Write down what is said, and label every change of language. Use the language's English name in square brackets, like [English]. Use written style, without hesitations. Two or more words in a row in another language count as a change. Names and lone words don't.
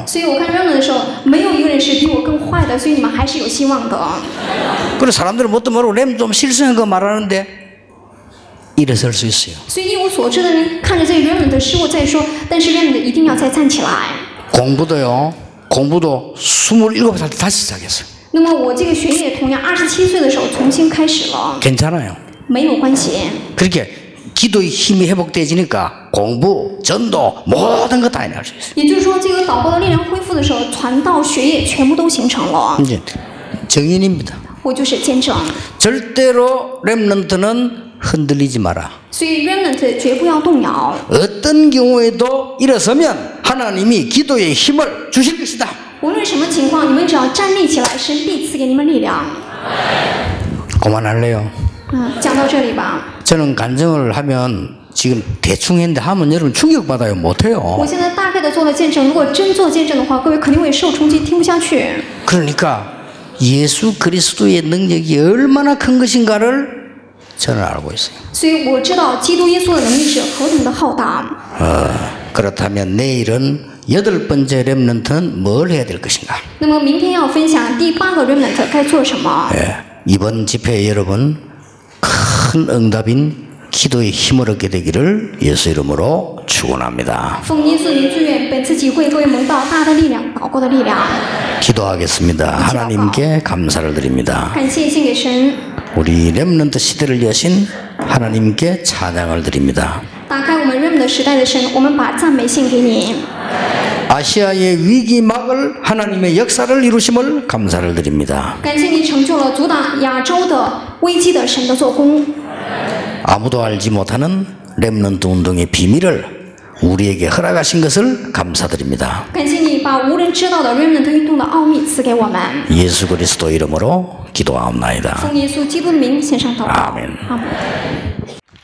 [Chinese] 所以我看 remnant 的时候，没有一个人是比我更坏的，所以你们还是有希望的。 [Korean] 그래서 사람들은 뭣도 모르고 렘 좀 실수한 거 말하는데 일어설 수 있어요. [Chinese] 所以一无所知的人看着这 remnant 的失误再说，但是 remnant 一定要再站起来。 [Korean] 공부도 27살 때 다시 시작했어요. [Chinese] 那么我这个学业同样27岁的时候重新开始了， [Korean] 괜찮아요. [Chinese] 没有关系。 [Korean] 그렇게 기도의 힘이 회복되지니까 공부, 전도 모든 거 다 해낼 수 있어요. [Chinese] 也就是说，这个祷告的力量恢复的时候，传道、学业全部都形成了。 [Korean] 이제 정인입니다. [Chinese] 我就是见证， [Korean] 절대로 렘넌트는 흔들리지 마라. [Chinese] 所以 remnant 绝不要动摇。 [Korean] 어떤 경우에도 일어서면 하나님이 기도의 힘을 주실 것이다. [Chinese] 无论什么情况，你们只要站立起来，神必赐给你们力量。 [Korean] 그만할래요. [Chinese] 讲到这里吧。 [Korean] 저는 간증을 하면 지금 대충 했는데 하면 여러분 충격받아요. 못해요. [Chinese] 我现在大概的做了见证，如果真做见证的话，各位肯定会受冲击，听不下去。 [Korean] 그러니까 예수 그리스도의 능력이 얼마나 큰 것인가를 저는 알고 있어요. [Chinese] 所以我知道基督耶稣的能力是何等的浩大。 [Korean] 그렇다면 내일은 8번째 렘넌트는 뭘 해야 될 것인가? [Chinese] 那么明天要分享第8个 remnant 该做什么？ [Korean] 이번 집회에 여러분 큰 응답인 기도의 힘을 얻게 되기를 예수 이름으로 축원합니다. [Chinese] 奉耶稣名祝愿本次集会各位蒙到大的力量，祷告的力量。 [Korean] 기도하겠습니다. 하나님께 감사를 드립니다. [Chinese] 感谢献给神， [Korean] 우리 렘넌트 시대를 여신 하나님께 찬양을 드립니다. [Chinese] 打开我们 remnant 时代的神，我们把赞美献给你。 [Korean] 아시아의 위기 막을 하나님의 역사를 이루심을 감사를 드립니다. [Chinese] 感谢你成就了阻挡亚洲的危机的神的做工。 [Korean] 아무도 알지 못하는 렘넌트 운동의 비밀을 우리에게 허락하신 것을 감사드립니다. [Chinese] 感谢你把无人知道的 remnant 运动的奥秘赐给我们。 [Korean] 예수 그리스도 이름으로 기도하옵나이다. [Chinese] 奉耶稣基督的名献上祷告。 [Korean] 아멘. 아멘。